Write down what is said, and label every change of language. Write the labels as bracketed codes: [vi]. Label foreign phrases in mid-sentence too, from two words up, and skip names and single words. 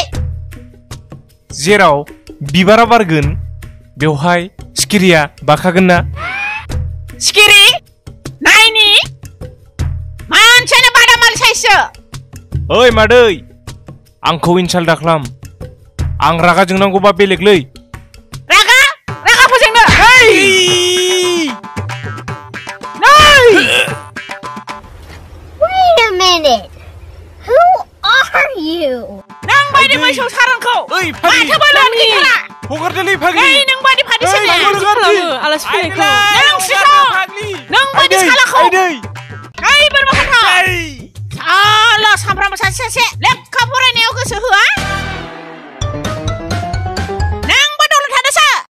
[brx] जेराव बिबारा बारगोन बेवहाय सिखिरिया बाखागोन ना सिखिरि नायनि मानसियानो बादामालि साइससो ओइ मादै आंखौ इनसाल्ट दाख्लाम आं रागा जोंनांगौबा बेलेगलै रागा फोजोंनो [en] Wait a minute. Who are you? [brx] नों बायदि मोसौ सारोनखौ माथो बोलोन गैथारा हगारदोलै फाग्लि नों बायदि फादिसो आलासि फैनायखौ नों बायदि सालाखौ बोरमा खाथा साला सामफ्रामबो सासे लेखा फरायनायाव गोसो होआ नोंबो दलद थादोसो